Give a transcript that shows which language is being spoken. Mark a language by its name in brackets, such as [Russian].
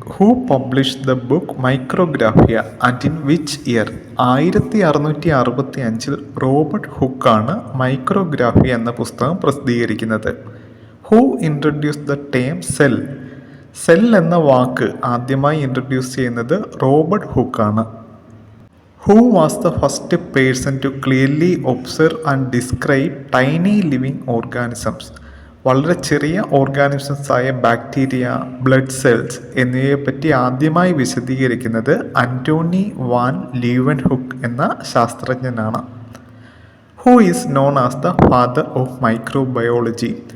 [English] Who published the book Micrographia and in which year? [Malayalam] 1665 Robert ഹുക്കാണ് Micrographia എന്ന പുസ്തകം പ്രസിദ്ധീകരിക്കുന്നത്. [English] Who introduce the term cell? [Malayalam] Cell എന്ന വാക്ക് ആദ്യമായി introduce ചെയ്യുന്നത് Robert ഹുക്കാണ്. [English] Who was the first person to clearly observe and describe tiny living organisms? [Malayalam] വളരെ ചെറിയ organisms ആയ bacteria, blood cells എന്നിവയെപ്പറ്റി ആദ്യമായി വിശദീകരിക്കുന്നത് അന്റോണി വാൻ ലീവൻഹുക്ക് എന്ന ശാസ്ത്രജ്ഞനാണ്. [English] Who is known as the father of microbiology?